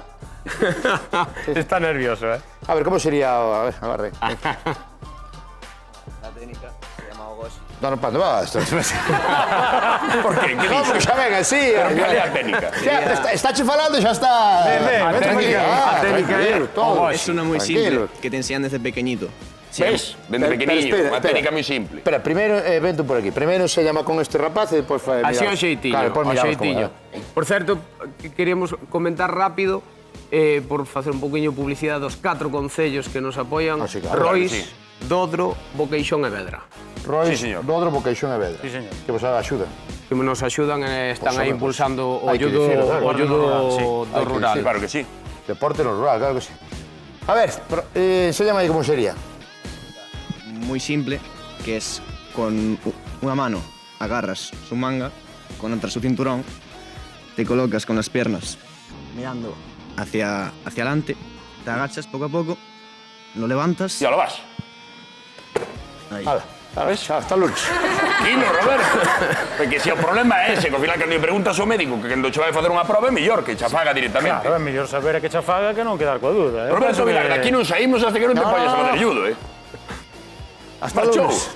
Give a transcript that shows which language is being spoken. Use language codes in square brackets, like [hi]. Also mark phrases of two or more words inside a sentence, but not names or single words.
[es] Está nervioso, eh? A ver, como sería... A ver, agarre. La técnica se llama Ogoshi. [gl] No, pa, onde vas? Por que? Que No, porque dixo? xa ven así. Pero cal é a técnica? Está che falando e xa está... A técnica é todo. [es] Es una muy Tranquilo. simple que te enseñan desde pequeñito. Ves? [gl] Dende pequeniño, unha técnica moi simple. Espera, primeiro, ven tú por aquí. Primeiro [es] se llama [gl] con este rapaz e depois fai... Así ao xeitiño, Claro, depois ao miramos xeitiño. como Por certo, queríamos comentar rápido, por facer un poquinho de publicidade dos 4 concellos que nos apoian, [es] Ah, sí, claro, [gl] Rois, [es] claro que [gl] Dodro, Boqueixón e Vedra. Rois, [es] Sí, señor. [gl] Dodro, Boqueixón e Vedra. [es] Sí, señor. [gl] Que vos axuda. Que nos axudan e están [es] Pues, [gl] aí [es] hombre, [gl] impulsando o hai que [es] ayudo [gl] dicilo, claro. [es] o ayudo [gl] Hai do que rural. dicilo. [es] Claro que sí. [gl] Deporte no rural, claro que sí. A ver, enséñame aí como sería. [es] Muy simple, que es con una mano agarras su manga, con otra su cinturón, te colocas con las piernas mirando hacia adelante, te agachas poco a poco, lo levantas. Ya lo vas. Ahí. Hala, sabes? Xa, hasta lunes. Tranquilo, Roberto. [gl] Porque se o problema é ese, que ao final cando lle preguntas ao médico que cando che vai facer unha prova é mellor que cha faga directamente. Claro, é mellor saber a que cha faga que non quedar coa dúda. Roberto Vilar, aquí non saímos hasta que non te poñas a facer judo, [es] Hasta [gl] Marchou. [es] lunes.